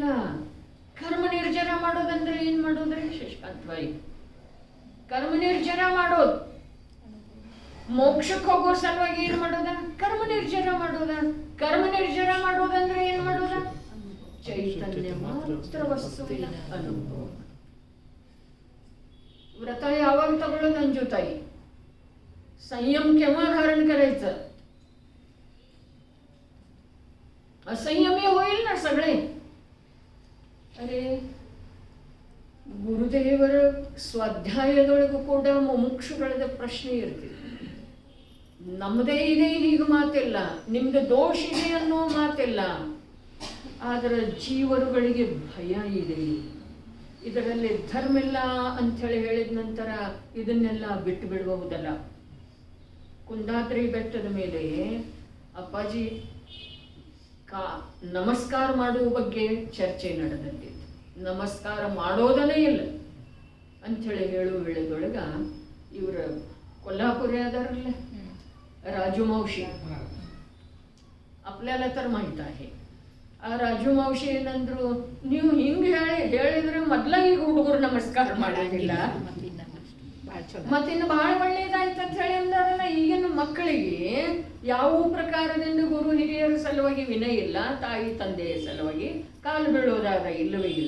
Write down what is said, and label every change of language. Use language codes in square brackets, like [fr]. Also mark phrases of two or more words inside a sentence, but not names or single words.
[kn] ಕರ್ಮ ನಿರ್ಜರ ಮಾಡೋದಂದ್ರೆ ಏನ್ ಮಾಡೋದ್ರಿ ಶಶಿಕಾಂತ್ ಬಾಯಿ? ಕರ್ಮ ನಿರ್ಜರ ಮಾಡೋದು. ಮೋಕ್ಷಕ್ಕೆ ಹೋಗೋ ಸಲುವಾಗಿ ಏನ್ ಮಾಡೋದ? ಕರ್ಮ ನಿರ್ಜರ ಮಾಡೋದ. ಕರ್ಮ ನಿರ್ಜರ ಮಾಡೋದಂದ್ರೆ ಏನ್ ಮಾಡೋದ? ಚೈತನ್ಯ ಮಾತ್ರ ವಸ್ತುವಿನ ಅನುಭವ. ವ್ರತ ಯಾವಾಗ ತಗೊಳೋದ ಅಂಜುತಾಯಿ? [mr] संयम केव्हा धारण करायचं? असंयमी होईल ना सगळे. [kn] अरे ಗುರುದೇವರ ಸ್ವಾಧ್ಯಾಯದೊಳಗೂ ಕೂಡ ಮುಮುಕ್ಷುಗಳದ ಪ್ರಶ್ನೆ ಇರ್ತಿದೆ. ನಮ್ಮದೇ ಇದೆ ಹೀಗೆ ಮಾತಿಲ್ಲ, ನಿಮ್ದು ದೋಷ ಇದೆ ಅನ್ನೋ ಮಾತಿಲ್ಲ. ಆದರೆ ಜೀವರುಗಳಿಗೆ ಭಯ ಇದೆ. ಇದರಲ್ಲಿ ಧರ್ಮ ಇಲ್ಲ ಅಂಥೇಳಿ ಹೇಳಿದ ನಂತರ ಇದನ್ನೆಲ್ಲ ಬಿಟ್ಟು ಬಿಡಬಹುದಲ್ಲ. ಕುಂದಾದ್ರಿ ಬೆಟ್ಟದ ಮೇಲೆ ಅಪ್ಪಾಜಿ ನಮಸ್ಕಾರ ಮಾಡುವ ಬಗ್ಗೆ ಚರ್ಚೆ ನಡೆದಿತ್ತು. ನಮಸ್ಕಾರ ಮಾಡೋದನೇ ಇಲ್ಲ ಅಂಥೇಳಿ ಹೇಳುವ ವೇಳೆದೊಳಗ ಇವರ [mr] कोल्हापुरी आधारला राजू मावशी आपल्याला तर माहित आहे. [kn] ಆ ರಾಜು ಮಾವಶಿ ಏನಂದ್ರು, ನೀವು ಹಿಂಗೆ ಹೇಳಿದ್ರೆ ಮೊದಲ ಈಗ ಹುಡುಗರು ನಮಸ್ಕಾರ ಮಾಡೋದಿಲ್ಲ, ಮತ್ತಿನ್ನು ಬಹಳ ಒಳ್ಳೇದಾಯ್ತು ಅಂತ ಹೇಳಿ ಅಂದಾರಲ್ಲ. ಈಗಿನ ಮಕ್ಕಳಿಗೆ ಯಾವ ಪ್ರಕಾರದಿಂದ ಗುರು ಹಿರಿಯರ ಸಲುವಾಗಿ ವಿನಯ ಇಲ್ಲ, ತಾಯಿ ತಂದೆಯ ಸಲುವಾಗಿ ಕಾಲು ಬೀಳೋದಾಗ ಇಲ್ಲವೇ ಇಲ್ಲ.